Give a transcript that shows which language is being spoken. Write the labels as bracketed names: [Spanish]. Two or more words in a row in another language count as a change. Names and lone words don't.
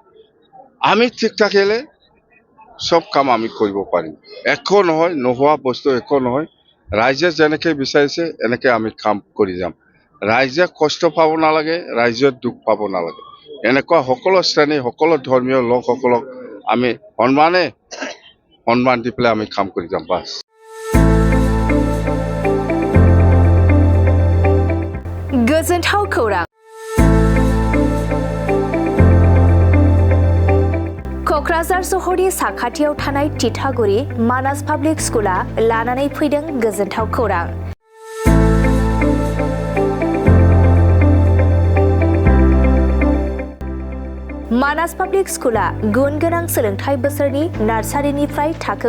[Assamese] আমি ঠিক থাকিলে সব কাম আমি কৰিব পাৰিম একো নহয় নোহোৱা বস্তু একো নহয় ৰাইজে যেনেকে বিচাৰিছে এনেকে আমি কাম কৰি যাম ৰাইজে কষ্ট পাব নালাগে ৰাইজে দুখ পাব নালাগে এনেকুৱা সকলো শ্ৰেণী সকলো ধৰ্মীয় লোকসকলক আমি সন্মান দি পেলাই আমি কাম কৰি যাম বাস [Bodo] गोजोनथाव खौरां क'क्राझार सहरनि साखाथियाव थानाय तितागुरि मानास पाब्लिक स्कुला लानानै फैदों गोजोनथाव खौरां मानास पाब्लिक स्कुला गुन गोनां सोलोंथाइ बोसोरनि नार्सारिनिफ्राय थाखो